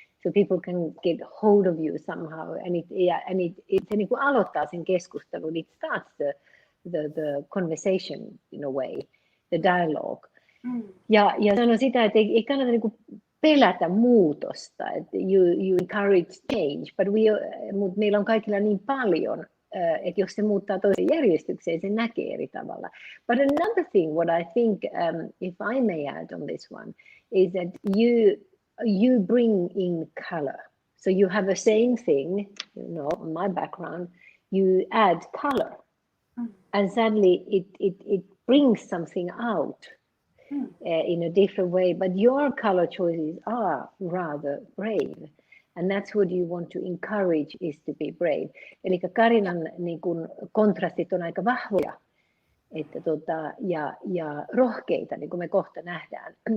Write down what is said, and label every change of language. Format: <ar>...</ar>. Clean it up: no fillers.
<en>So people can get hold of you somehow, and</en> <fi>se niin kuin aloittaa sen keskustelun.</fi> <en>It starts the conversation in a way, the dialogue.</en> <fi>Ja sanon sitä, että ei kannata niin kuin pelätä muutosta. Että</fi> <en>you encourage change, but</en> <fi>meillä on kaikilla niin paljon, että jos se muuttaa toiseen järjestykseen, se näkee eri tavalla.</fi> <en>But another thing, what I think, if I may add on this one, is that you bring in color. So you have the same thing, my background, you add color. And suddenly it brings something out in a different way. But your color choices are rather brave. And that's what you want to encourage, is to be brave.</en> <fi>Eli Carinan niin kun kontrastit on aika vahvoja. Että ja rohkeita, niin kuin me kohta nähdään.</fi>